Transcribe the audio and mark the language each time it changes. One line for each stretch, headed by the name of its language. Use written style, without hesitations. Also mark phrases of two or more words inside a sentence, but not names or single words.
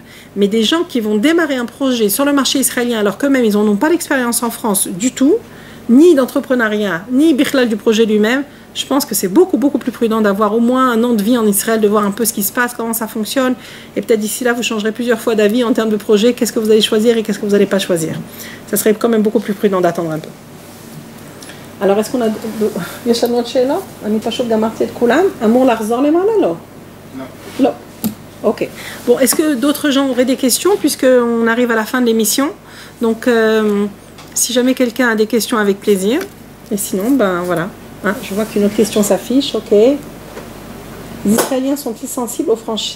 French: Mais des gens qui vont démarrer un projet sur le marché israélien alors qu'eux-mêmes ils n'en ont pas l'expérience en France du tout, ni d'entrepreneuriat, ni bichlal du projet lui-même, je pense que c'est beaucoup plus prudent d'avoir au moins un an de vie en Israël, de voir un peu ce qui se passe, comment ça fonctionne, et peut-être d'ici là vous changerez plusieurs fois d'avis en termes de projet, qu'est-ce que vous allez choisir et qu'est-ce que vous n'allez pas choisir. Ça serait quand même beaucoup plus prudent d'attendre un peu. Alors est-ce qu'on a...
Hebrew: יש לנו עוד שאלות? אני פשוט גמרתי את כולם. אמור לחזור למעלה? לא. לא.
French: Ok. Bon, est-ce que d'autres gens auraient des questions puisqu'on arrive à la fin de l'émission? Donc... si jamais quelqu'un a des questions, avec plaisir. Et sinon, ben voilà. Hein, je vois qu'une autre question s'affiche. Ok. Les Israéliens sont-ils sensibles aux franchises?